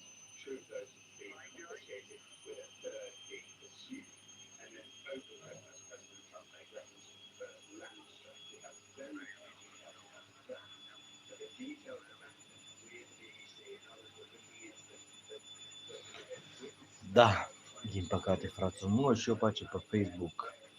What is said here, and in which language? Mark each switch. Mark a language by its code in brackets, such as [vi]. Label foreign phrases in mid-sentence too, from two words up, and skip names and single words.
[en] Two of those have been confiscated, with a third being pursued. And then both of those, as President Trump made reference to the first land strike, we have very few details about that. But the details of that, we at the BBC and others were looking into the witnesses. [ro] Da, din păcate, fraților, mă și eu face pe Facebook.